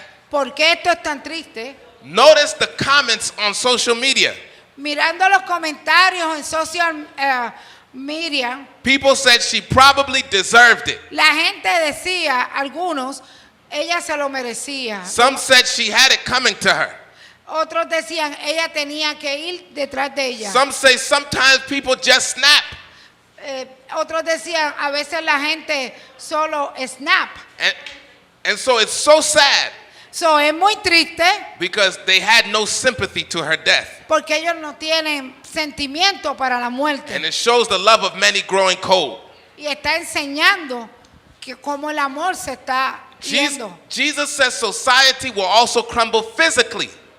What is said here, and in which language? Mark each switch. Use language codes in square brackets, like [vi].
[es] ¿Por qué esto es tan triste? [en] notice the comments on social media. [es] Mirando los comentarios en [en] social media, People said she probably deserved it. [es] la gente decía, algunos, ella se lo merecía. [en] Some said she had it coming to her. [es] Otros decían, ella tenía que ir detrás de ella. [en] Some say sometimes people just snap. [es] Otros decían, a veces la gente solo snap. [en] And so it's so sad [es] So, es muy triste [en] because they had no sympathy to her death. [es] porque ellos no tienen sentimiento para la muerte. [en] And it shows the love of many growing cold. [es] Y está enseñando que como el amor se está yendo. [en] Jesus says society will also crumble physically.